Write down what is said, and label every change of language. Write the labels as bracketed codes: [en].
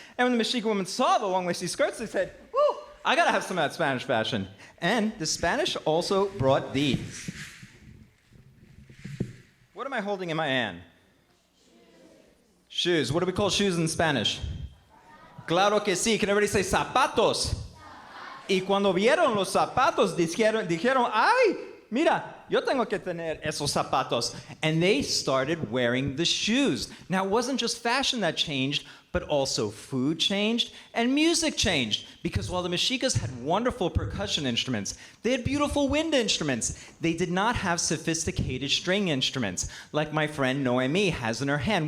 [en] And when the Mexica women saw the long, lacy skirts, they said, "Woo, I gotta have some of that Spanish fashion." And the Spanish also brought these. What am I holding in my hand? Shoes. What do we call shoes in Spanish? [es] Claro que sí. [en] Can everybody say zapatos? [es] Y cuando vieron los zapatos, dijeron, ay, mira, yo tengo que tener esos zapatos. [en] And they started wearing the shoes. Now, it wasn't just fashion that changed, but also food changed and music changed. Because while the Mexicas had wonderful percussion instruments, they had beautiful wind instruments. They did not have sophisticated string instruments, like my friend Noemi has in her hand.